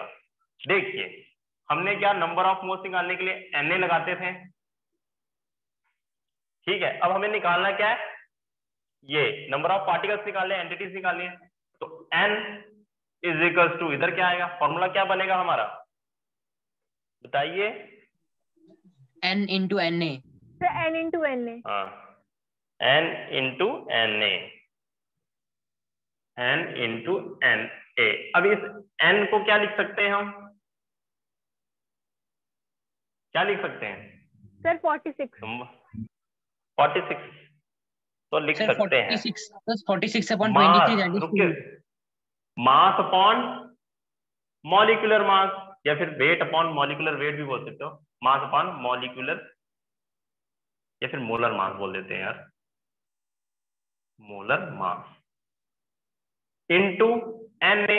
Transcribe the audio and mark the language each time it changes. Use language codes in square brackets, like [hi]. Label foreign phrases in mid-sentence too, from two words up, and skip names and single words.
[hi] देखिए हमने क्या, [en] number of moles [hi] निकालने के लिए Na लगाते थे, ठीक है। अब हमें निकालना क्या है, ये [en] number of particles [hi] निकालने, एंटिटीज निकालनी है, तो n [en] is equal to, [hi] इधर क्या आएगा, फॉर्मूला क्या बनेगा हमारा बताइए, [en] n into na। सर n into na। हाँ, n into na, n into na। [hi] अब इस n को क्या लिख सकते हैं हम, क्या लिख सकते हैं सर 46। 46 तो लिख सर सकते हैं [en] 46 plus 46 upon 23 [hi] मास, [en] that is [hi] रुकिए, 2। [en] mass upon molecular mass, [hi] या फिर [en] weight upon molecular weight [hi] भी बोल सकते हो, [en] mass upon molecular, [hi] या फिर [en] molar mass [hi] बोल देते हैं यार, [en] molar mass into [hi] Na।